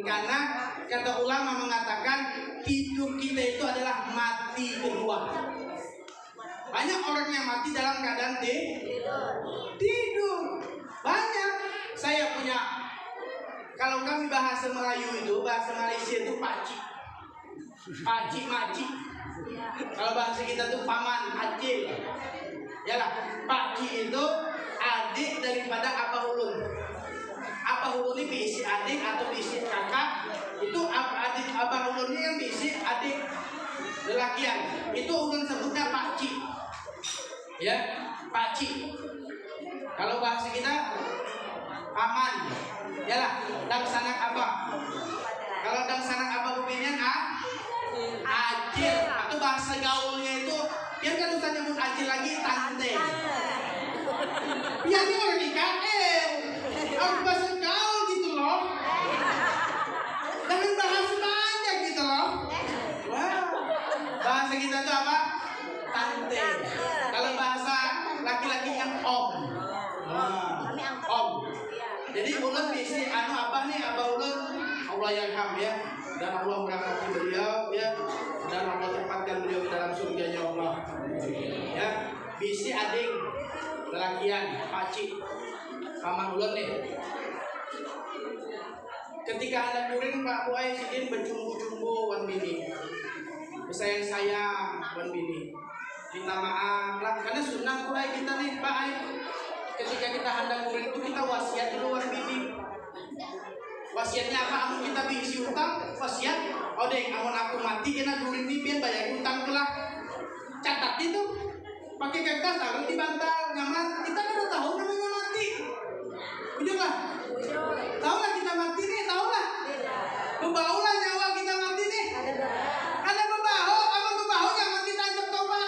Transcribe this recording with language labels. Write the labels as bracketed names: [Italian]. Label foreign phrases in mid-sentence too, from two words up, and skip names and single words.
[Indonesian] Karena kata ulama mengatakan tidur kita itu adalah mati kedua. Banyak orang yang mati dalam keadaan tidur. Banyak. Saya punya, kalau kami bahasa Melayu itu, bahasa Malaysia itu pakcik, makcik. Kalau bahasa kita tuh paman, acil. Yalah, pakcik itu adik daripada abah ulun. [Banjar] Abah ulun ini bisi adik atau bisi kakak. Itu adik abah ulun ini yang bisi adik lelakian. Itu ulun sebutnya pakcik. [Indonesian] Ya, pakcik. Kalau bahasa kita paman. Yalah, dan sanak abah. Kalau dan sanak abah bukannya acil. Atau bahasa gaulnya itu, yang kan usah nyebut acil lagi, tante. Ya ini orang IKL. Harus bahasa gaul gitu loh. Jangan bahasa banyak gitu loh. Wow. Bahasa kita itu apa? Tante. Kalau bahasa laki-laki yang om. Om. [Banjar] Jadi ulun bisi apa nih abah ulun, [Arabic] الله يرحم ya, [Indonesian] dan Allah merahmati beliau ya, dan Allah tempatkan beliau ke dalam surganya Allah. Ya, [Banjar] bisi ading lelakian, pakcik, paman ulun nih. Ketika ada kuring Pak Buai sidin bercumbu-cumbu wan bini, bersayang-sayang wan bini, minta maaf lah karena sunnah Buai kita nih Pak Ai. Ketika kita hendak kuring itu kita wasiat dulu wan bini. [Indonesian] Wasiatnya apa? [Banjar] Amun kita bisi utang, wasiat, oh deng, amun aku mati kena kuring ini biar bayar utang kelak. Catat itu, pakai kertas taruh di bantal nyaman. [Indonesian] Kita kan udah tahu namanya mati. Betul lah. Tahu lah kita mati nih, tahu lah. Berbau lah nyawa kita mati nih. [Banjar] Ada berbau, amun berbau jangan kita ajak tobat.